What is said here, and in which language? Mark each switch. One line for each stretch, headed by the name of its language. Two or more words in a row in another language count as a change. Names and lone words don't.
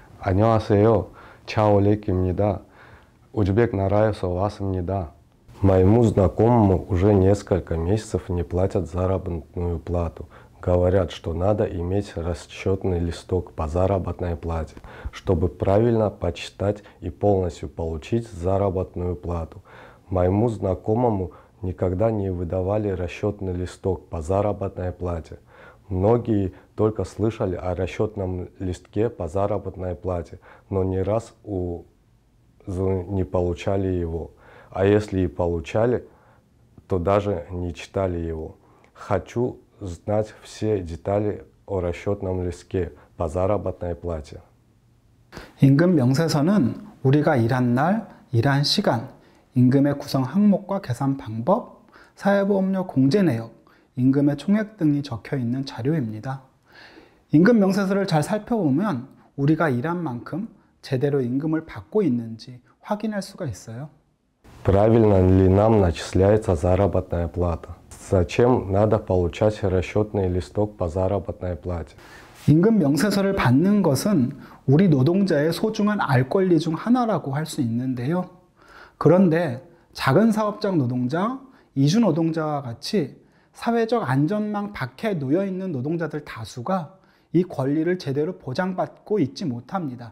Korean: 안녕하세요. Чаолик입니다. Узбек 나라에서 왔습니다.
Russian: Моему знакомому уже несколько месяцев не платят заработную плату. Говорят, что надо иметь расчетный листок по заработной плате, чтобы правильно подсчитать и полностью получить заработную плату. Моему знакомому никогда не выдавали расчетный листок по заработной плате. Многие только слышали о расчетном листке по заработной плате, но ни раз не получали его. А если и получали, то даже не читали его. Хочу знать все детали о расчетном листке по заработной плате.
Korean: 임금 명세서는 우리가 일한 날, 일한 시간, 임금의 구성 항목과 계산 방법, 사회보험료 공제 내역, 임금의 총액 등이 적혀 있는 자료입니다. 임금 명세서를 잘 살펴보면 우리가 일한 만큼 제대로 임금을 받고 있는지 확인할 수가 있어요.
Russian: Правильно ли нам начисляется заработная плата? Зачем надо получать расчетный листок по заработной плате?
Korean: 임금 명세서를 받는 것은 우리 노동자의 소중한 알 권리 중 하나라고 할 수 있는데요. 그런데 작은 사업장 노동자, 이주 노동자와 같이 사회적 안전망 밖에 놓여 있는 노동자들 다수가 이 권리를 제대로 보장받고 있지 못합니다.